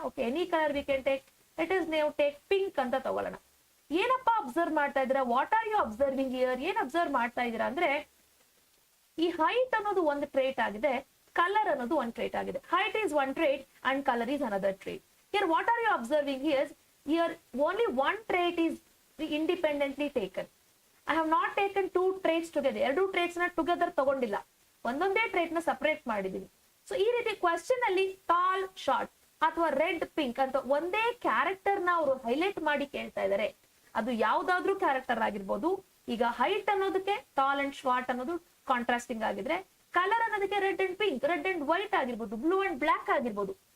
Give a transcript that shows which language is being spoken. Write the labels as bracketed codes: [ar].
[en] Okay, any colour we can take. Let us now take pink [kn] ಅಂತ ತಗೊಳ್ಳೋಣ. ಏನಪ್ಪಾ ಅಬ್ಸರ್ವ್ ಮಾಡ್ತಾ ಇದ್ದೀರಾ? [en] What are you observing here? [kn] ಏನ್ ಅಬ್ಸರ್ವ್ ಮಾಡ್ತಾ ಇದ್ದೀರಾ ಅಂದ್ರೆ, ಈ ಹೈಟ್ ಅನ್ನೋದು ಒಂದು ಟ್ರೇಟ್ ಆಗಿದೆ, ಕಲರ್ ಅನ್ನೋದು ಒಂದು ಟ್ರೇಟ್ ಆಗಿದೆ. [en] Height is one trait and colour is another trait. Here what are you observing here? Here only one trait is independently taken. I have not taken two traits together. [kn] ಎರಡು traits ನ together ತಗೊಂಡಿಲ್ಲ, ಒಂದೊಂದೇ trait ನ separate ಮಾಡಿದೀನಿ. So ಈ ರೀತಿ question ಅಲ್ಲಿ tall, short ಅಥವಾ ರೆಡ್, ಪಿಂಕ್ ಅಂತ ಒಂದೇ ಕ್ಯಾರೆಕ್ಟರ್ ನ ಅವರು ಹೈಲೈಟ್ ಮಾಡಿ ಕೇಳ್ತಾ ಇದ್ದಾರೆ. ಅದು ಯಾವ್ದಾದ್ರು ಕ್ಯಾರೆಕ್ಟರ್ ಆಗಿರ್ಬೋದು. ಈಗ ಹೈಟ್ ಅನ್ನೋದಕ್ಕೆ ಟಾಲ್ ಅಂಡ್ ಶಾರ್ಟ್ ಅನ್ನೋದು ಕಾಂಟ್ರಾಸ್ಟಿಂಗ್ ಆಗಿದ್ರೆ, ಕಲರ್ ಅನ್ನೋದಕ್ಕೆ red and pink, red and white ಆಗಿರ್ಬೋದು, ಬ್ಲೂ ಅಂಡ್ ಬ್ಲಾಕ್ ಆಗಿರ್ಬೋದು.